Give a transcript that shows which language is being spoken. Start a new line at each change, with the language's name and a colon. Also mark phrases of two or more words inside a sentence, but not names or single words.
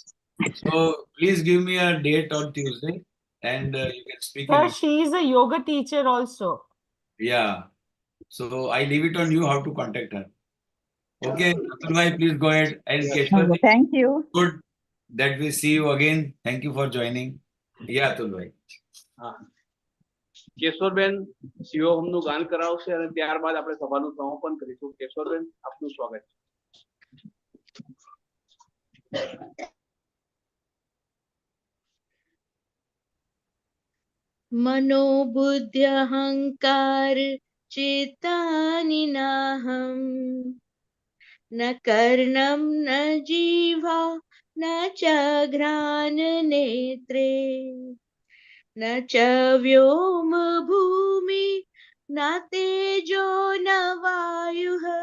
English: So please give me a date on Tuesday and you can speak Sir, in. she is a yoga teacher also. Yeah. So I leave it on you how to contact her. Okay, Atul bhai, please go ahead. And Keshwar, Thank you. good that we see you again. Thank you for joining. Yeah, Atul bhai.
Gujarati: કેશવરબેન શિવોહમનું ગાન કરાવશે અને ત્યારબાદ આપણે સભાનું સમાપન કરીશું. કેશવરબેન, આપનું સ્વાગત.
Sanskrit: मनोबुद्धि अहंकार चेतानि नाहम् न कर्णं न जीवा न च घ्राण नेत्रे न च व्योम भूमि न तेजो न वायुः